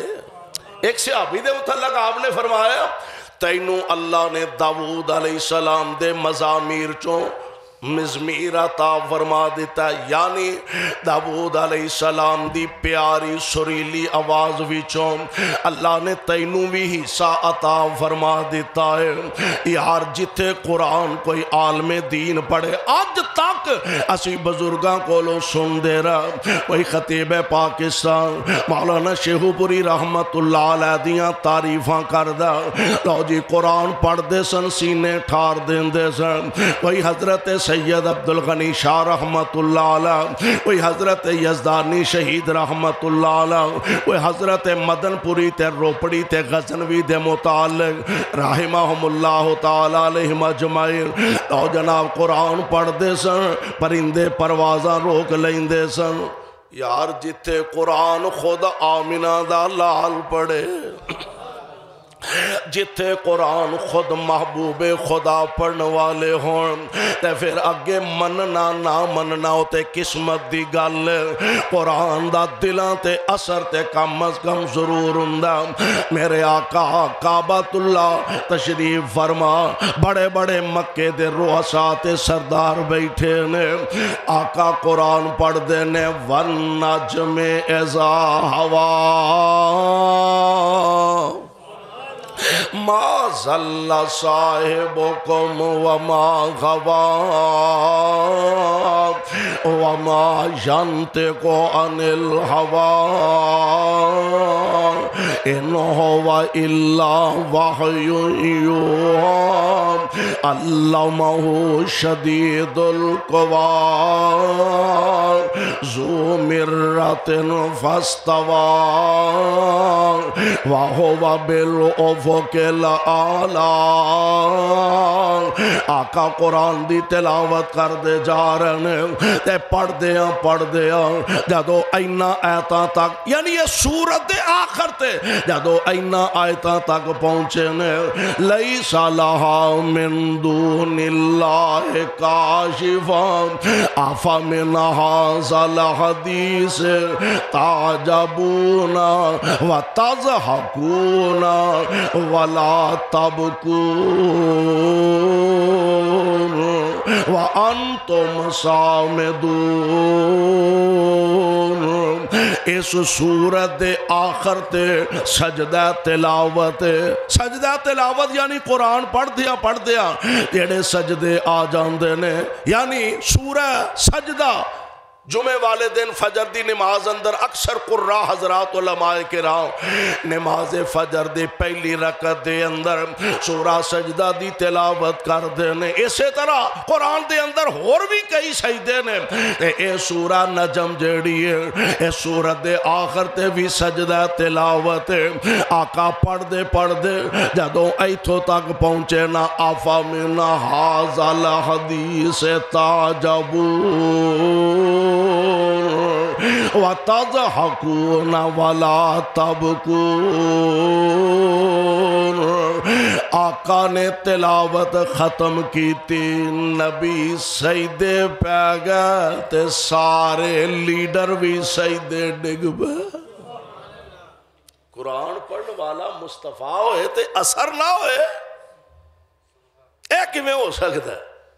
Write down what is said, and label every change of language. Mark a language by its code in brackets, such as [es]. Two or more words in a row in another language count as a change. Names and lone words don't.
[pa] ایک صحابی دے متعلق آپ نے فرمایا تینوں اللہ نے داؤد [ar] علیہ السلام [pa] دے مزامیر چوں مزمیر عطا فرما دیتا ہے، یعنی داؤد [ar] علیہ السلام [pa] دی پیاری سریلی آواز وچوں اللہ نے تینوں بھی حصہ عطا فرما دیتا ہے۔ یار جتھے قرآن کوئی عالم دین پڑھے آج تک اسی بزرگاں کو لو سن دے رہا، کوئی خطیب پاکستان مولانا شیخو پوری [ar] رحمت اللہ علیہ [pa] دیاں تعریفاں کردہ لو جی قرآن پڑھ دے سن سینے ٹھار دین دے سن، کوئی حضرت سید عبدالغنی شاہ [ar] رحمت اللہ علیہ، [pa] کوئی حضرت یزدانی شہید [ar] رحمت اللہ علیہ، [pa] کوئی حضرت مدن پوری تے روپڑی تے غزنوی دے متعلق [ar] رحمہم اللہ تعالی علیہم اجمعین [pa] لو جناب قرآن پڑھ دے سن، پرندے پروازاں روک لیں دے سن۔ یار جتے قرآن خود آمینہ دا لال پڑھے، جتھے قرآن خود محبوب خدا پڑھن والے ہون تے پھر اگے مننا نہ مننا تے قسمت دی گل قرآن دا دلاں تے اثر تے کم از کم ضرور ہوندا میرے آقا کعبۃ اللہ تشریف فرما بڑے بڑے مکے دے رؤساء تے سردار بیٹھے نے آقا قرآن پڑھ دے نے [ar] والنجم اذا ہوا ما ضل صاحبكم وما غوى وما ينطق عن الهوى إن هو إلا وحي يوحى علمه شديد القوى ذو مرة فاستوى وهو بالأفق الأعلى [pa] آقا قرآن دی تلاوت کر دے جا رہے ہیں تے پڑھ دیا جدو اینا آیتاں تک یعنی یہ سورت دے آخر تے جدو اینا آیتاں تک پہنچے نے [ar] لیس لہا من دون اللہ کاشفا افمن ھذا الحدیث تعجبون وتضحکون ولا تبکون وانتم صامدون [pa] اس سورت دے آخر تے سجدہ تلاوت یعنی قرآن پڑھ دیا جیڑے سجدے آ جاندے نے یعنی سورہ سجدہ جمعے والے دن فجر دی نماز اندر اکثر قرآن حضرات علماء کرام نماز فجر دی پہلی رکعت دے اندر سورہ سجدہ دی تلاوت کر دینے اسی طرح قرآن دے اندر اور بھی کئی سجدے نے اے سورہ نجم جیڑی ہے اے سورت دے آخر تے بھی سجدہ تلاوت آقا پڑھ دے جدوں ایتھو تک پہنچے نا [ar] آفا من ھذا الحدیث تعجبون وَتَضْحَكُونَ وَلَا تَبْكُونَ [pa] آقا نے تلاوت ختم کی تھی نبی سجدے پہ گئے تے سارے لیڈر بھی سجدے ڈگ پے قرآن پڑھنے والا مصطفیٰ ہوئے تے اثر نہ ہوئے ایک میں ہو سکتا ہے